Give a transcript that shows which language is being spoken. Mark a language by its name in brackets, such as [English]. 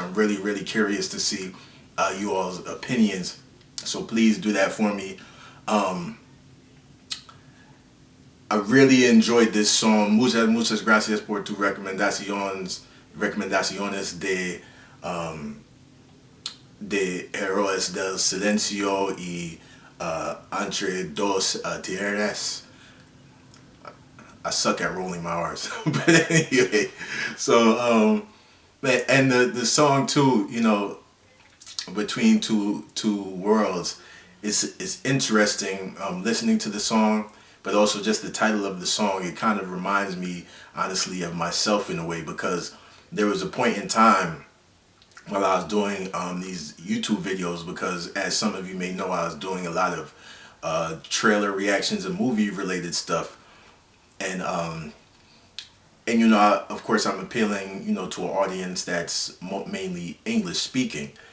[English] I'm really curious to see you all's opinions. So please do that for me. Um, I really enjoyed this song. [Spanish] Muchas gracias por tu recomendaciones de Héroes del Silencio y Entre Dos Tierras. [English] I suck at rolling my R's, but anyway. So, and the song too, between two worlds, is interesting. Listening to the song, but also just the title of the song, it kind of reminds me, honestly, of myself in a way, because there was a point in time while I was doing these YouTube videos, because as some of you may know, I was doing a lot of trailer reactions and movie related stuff, and of course I'm appealing to an audience that's mainly English speaking.